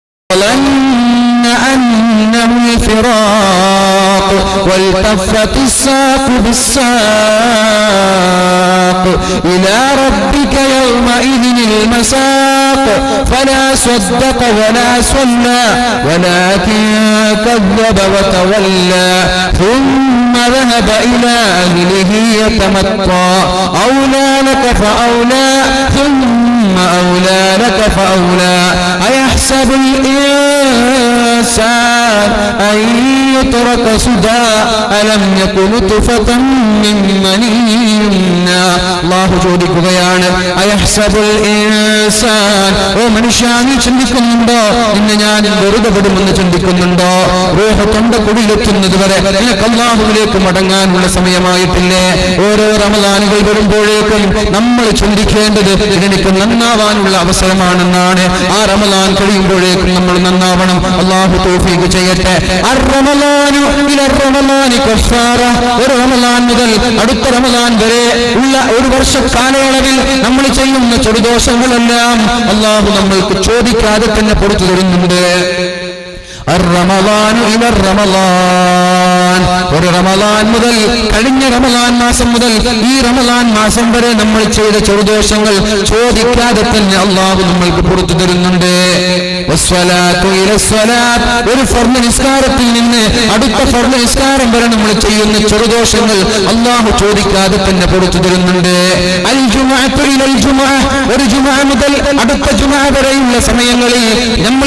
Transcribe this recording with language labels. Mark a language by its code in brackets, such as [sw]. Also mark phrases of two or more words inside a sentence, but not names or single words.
[ar] أنه الفراق والتفت الساق بالساق إلى ربك يومئذ المساق فلا صدق ولا صلى ولكن كذب وتولى ثم ذهب إلى أهله يتمطى أولى لك فأولى ثم أولى لك فأولى أيحسب الإنسان أن يترك سدى ألم يكن نطفة من مني يمنى [ml] الله ചോദിക്കുകയാണ് [ar] أيحسب الإنسان [ml] ഓ മനുഷ്യ നീ ചിന്തിക്കുന്നുണ്ടോ ഇന്ന് ഞാൻ വെറുതെ വിടുമെന്ന് ചിന്തിക്കുന്നുണ്ടോ റൂഹ് തൊണ്ടക്കുടിയിലെത്തുന്നത് വരെ നിനക്ക് അല്ലാഹുവിലേക്ക് മടങ്ങാനുള്ള സമയമായിട്ടില്ലേ ഓരോ റമദാനുകൾ വരുമ്പോഴേക്കും നമ്മൾ ചിന്തിക്കേണ്ടത് എനിക്ക് നന്നാവാനുള്ള അവസരമാണെന്നാണ് ആ റമദാൻ കഴിയുമ്പോഴേക്കും നമ്മൾ നന്നാവണം അല്ലാഹു തൗഫീഖ് ചെയ്യട്ടെ [ar] الرمضان إلى رمضان كفارة [ml] ഒരു റമളാൻ മുതൽ അടുത്ത റമളാൻ വരെ ഉള്ള ഒരു വർഷ കാലയളവിൽ നമ്മൾ ചെയ്യുന്ന ചെറുദോഷങ്ങളെല്ലാം അല്ലാഹു നമ്മൾക്ക് ചോദിക്കാതെ തന്നെ പുറത്തു തരുന്നുണ്ട് [ar] الرمضان إلى [ml] الرمضان ഒരു റമളാൻ മുതൽ കഴിഞ്ഞ റമളാൻ മാസം മുതൽ ഈ റമളാൻ മാസം വരെ നമ്മൾ ചെയ്ത ചെറുദോഷങ്ങൾ ചോദിക്കാതെ തന്നെ അല്ലാഹു നമ്മൾക്ക് പുറത്തു തരുന്നുണ്ട് [ar] والصلاة إلى الصلاة [ml] ഒരു ഫർദ് നിസ്കാരത്തിൽ നിന്ന് അടുത്ത ഫർദ് നിസ്കാരം വരെ നമ്മൾ ചെയ്യുന്ന ചെറുദോഷങ്ങൾ അല്ലാഹു ചോദിക്കാതെ തന്നെ പുറത്തു തരുന്നുണ്ട് [ar] الجمعة إلى الجمعة [ml] ഒരു ജുമുഅ മുതൽ അടുത്ത ജുമുഅ വരെയുള്ള സമയങ്ങളിൽ നമ്മൾ